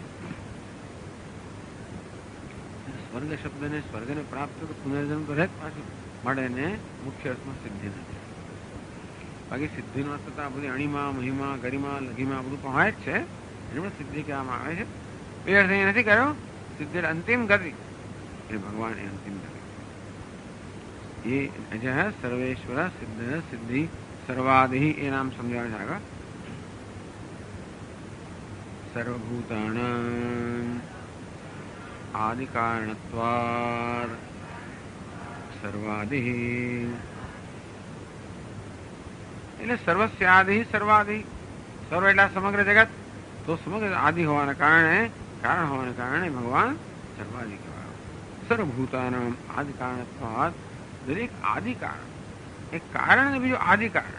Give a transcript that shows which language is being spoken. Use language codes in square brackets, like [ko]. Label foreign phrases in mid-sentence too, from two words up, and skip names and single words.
[gu] સ્વર્ગ શબ્દને સ્વર્ગને પ્રાપ્ત તો પુનર્જન્મ તો રહે જ પાછું, માટે એને મુખ્ય અર્થમાં સિદ્ધિ નથી. બાકી સિદ્ધિનો અર્થ તો આ બધી અણીમાં, મહિમા, ગરિમા, લઘીમાં આ બધું પણ હોય જ છે, એને પણ સિદ્ધિ કહેવામાં આવે છે. એ અર્થ અહીંયા નથી કર્યો. સિદ્ધિ અંતિમ ગતિ એ ભગવાન એ અંતિમ ગતિ. [hi] ये अजय सर्वेश्वर सिद्ध सिद्धि सर्वादि ये नाम समझा जाएगा. [sa] सर्वभूतानां आदि कारणत्वात् सर्वादि એટલે सर्वस्य आदि सर्वादि. [gu] સર્વ એટલે સમગ્ર જગત, તો સમગ્ર આદિ હોવાના કારણે, કારણ હોવાના કારણે ભગવાન સર્વાદિ કહેવાય. [sa] सर्वभूतानां आदि कारणत्वात्, [gu] દરેક આદિ કારણ, એક કારણ ને બીજું આદિ કારણ.